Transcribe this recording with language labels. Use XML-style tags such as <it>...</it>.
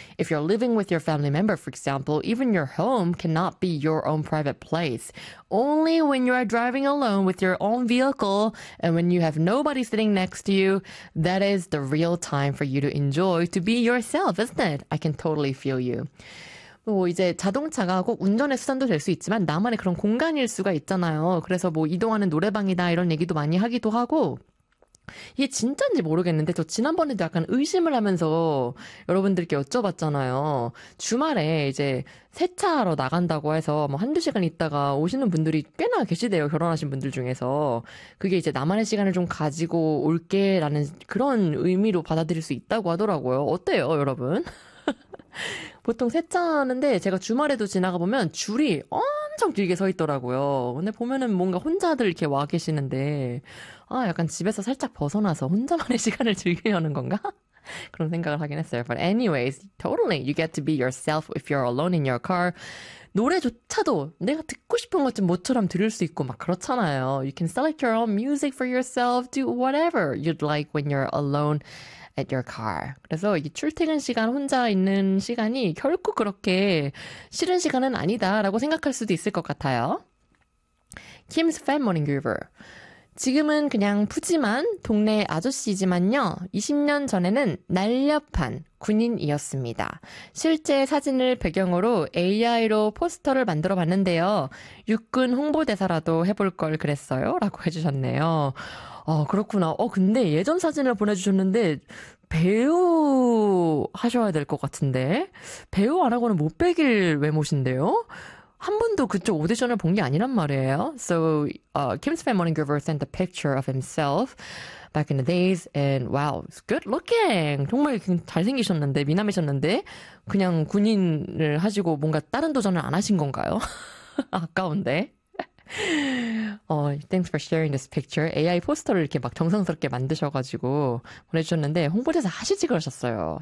<en>If you're living with your family member, for example, even your home cannot be your own private place. Only when you are driving alone with your own vehicle and when you have nobody sitting next to you, that is the real time for you to enjoy, to be yourself, isn't it? I can totally feel you.</en> <ko>뭐 이제 자동차가 꼭 운전의 수단도 될수 있지만 나만의 그런 공간일 수가 있잖아요. 그래서 뭐 이동하는 노래방이다 이런 얘기도 많이 하기도 하고 이게 진짜인지 모르겠는데 저 지난번에도 약간 의심을 하면서 여러분들께 여쭤봤잖아요. 주말에 이제 세차하러 나간다고 해서 뭐 한두 시간 있다가 오시는 분들이 꽤나 계시대요. 결혼하신 분들 중에서. 그게 이제 나만의 시간을 좀 가지고 올게라는 그런 의미로 받아들일 수 있다고 하더라고요. 어때요, 여러분? 보통 세차하는데 제가 주말에도 지나가 보면 줄이 엄청 길게 서 있더라고요. 근데 보면은 뭔가 혼자들 이렇게 와 계시는데, 아, 약간 집에서 살짝 벗어나서 혼자만의 시간을 즐기려는 건가? 그런 생각을 하긴 했어요.</ko> <en>But anyways, totally, you get to be yourself if you're alone in your car.</en> <ko>노래조차도 내가 듣고 싶은 것좀 모처럼 들을 수 있고 막 그렇잖아요.</ko> <en>You can select your own music for yourself, do whatever you'd like when you're alone. at your car.</en> <ko>그래서 이 출퇴근 시간 혼자 있는 시간이 결코 그렇게 싫은 시간은 아니다라고 생각할 수도 있을 것 같아요.</ko> <en>Kim's fan morning groover.</en> <ko>지금은 그냥 푸짐한 동네 아저씨지만요. 20년 전에는 날렵한 군인이었습니다. 실제 사진을 배경으로 AI로 포스터를 만들어 봤는데요. 육군 홍보대사라도 해볼 걸 그랬어요? 라고 해주셨네요. 그렇구나. 근데 예전 사진을 보내주셨는데 배우 하셔야 될것 같은데 배우 안 하고는 못 배길 외모신데요? 한 번도 그쪽 오디션을 본게 아니란 말이에요.</ko> <en>So, Kim's fan morning groover sent a picture of himself back in the days, and wow, it's good looking.</en> <ko>정말 잘생기셨는데 미남이셨는데 그냥 군인을 하시고 뭔가 다른 도전을 안 하신 건가요? 아까운데.</ko> <en>thanks for sharing this picture.</en> <ko>AI 포스터를 이렇게 막 정성스럽게 만드셔가지고 보내주셨는데 홍보대사 하시지 그러셨어요.</ko>